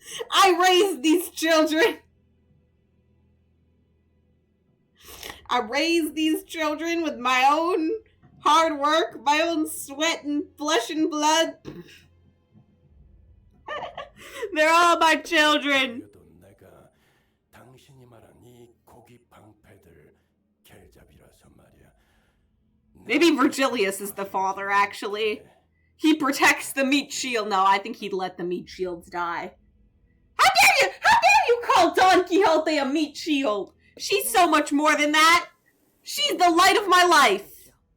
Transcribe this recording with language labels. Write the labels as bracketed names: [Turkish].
[English] I raised these children. I raised these children with my own hard work, my own sweat and flesh and blood. They're all my children. [Korean] 그래도 내가 당신이 말한 이 고기 방패들 겔잡이라서 말이야. [English] Maybe Virgilius is the father, actually. He protects the meat shield. No, I think he'd let the meat shields die. How dare you call Don Quixote a meat shield? She's so much more than that. She's the light of my life.